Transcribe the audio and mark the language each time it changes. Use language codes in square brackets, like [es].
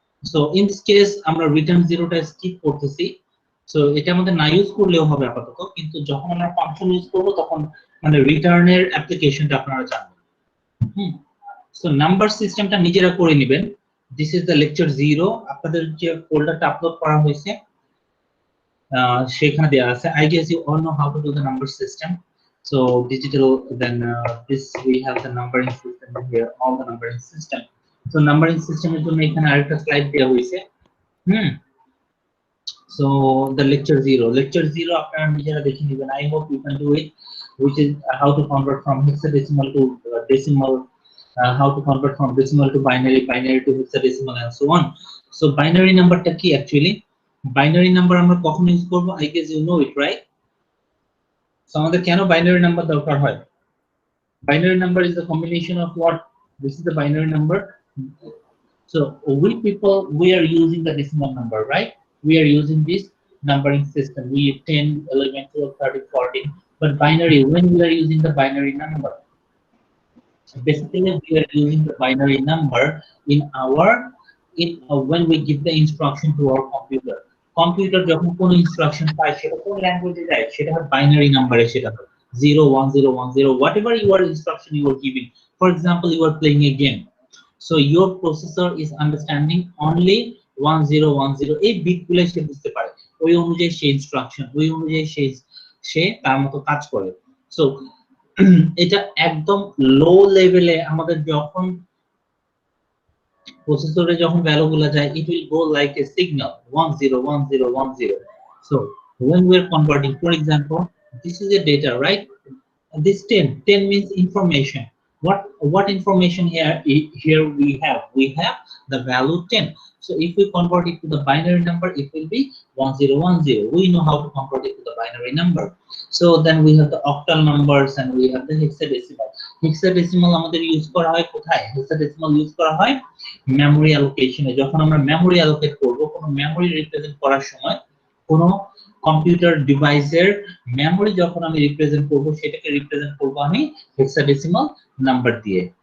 [en] so in this case [bn] আমরা return জিরোটা skip করতেছি। So এটা আমাদের না ইউজ করলেও হবে আপাতত, কিন্তু যখন আমরা ফাংশন ইউজ করব তখন মানে রিটার্নের অ্যাপ্লিকেশনটা আপনারা জানবেন। সো নাম্বার সিস্টেমটা নিজেরা করে নেবেন। [en] This is the lecture 0। [bn] আপনাদের যে ফোল্ডারটা আপলোড করা হয়েছে সেখানে দেওয়া আছে। [en] I guess you all know how to do the number system. So digital, then this we have the numbering system here, all the numbering system. [bn] So numbering system এর জন্য এখানে আরেকটা স্লাইড দেওয়া হয়েছে। [en] So the lecture 0 [bn] আপনারা নিজেরা দেখে নেবেন। [en] I hope you can do it, which is how to convert from hexadecimal to decimal, how to convert from decimal to binary, binary to hexadecimal, and so on. So binary numberটা কি actually? [bn] Binary number আমরা কখন use করব? [en] I guess you know it, right? [bn] So আমাদের কেন binary number দরকার হয়? [en] Binary number is the combination of what? This is the binary number. So we people, we are using the decimal number, right? we are using this numbering system. We 10, 11, 12, 13, 14. But binary, when we are using the binary number, basically we are using the binary number in our when we give the instruction to our computer [bn] যখন কোনো instruction পায় সেটা কোন ল্যাঙ্গুয়েজে যায় সেটা হয় binary number সেটা [en] 0 1 0 1 0 whatever your instruction you are giving. For example, you are playing a game, so your processor is understanding only 1010 [bn] এই বিটগুলো সে বুঝতে পারে, ওই অনুযায়ী সে ইনস্ট্রাকশন ওই অনুযায়ী সে তার মতো কাজ করে। সো এটা একদম লো লেভেলে আমাদের যখন প্রসেসরে যখন ভ্যালুগুলো যায়, [en] it will go like a signal 101010. So when we are converting, for example, this is a data, right? This 10 means information. What information here we have the value 10. So if we convert it to the binary number, it will be 1010. We know how to convert it to the binary number. So then we have the octal numbers and we have the hexadecimal. [bn] Hexadecimal আমাদের use করা হয় কোথায়? Hexadecimal use করা হয় memory অ্যালোকেশনে। যখন আমরা memory allocate করব, কোনো মেমরি রিপ্রেজেন্ট করার সময়, কোনো কম্পিউটার ডিভাইসের মেমরি যখন আমি রিপ্রেজেন্ট করব, সেটাকে রিপ্রেজেন্ট করব আমি হেক্সাডেসিমাল নাম্বার দিয়ে।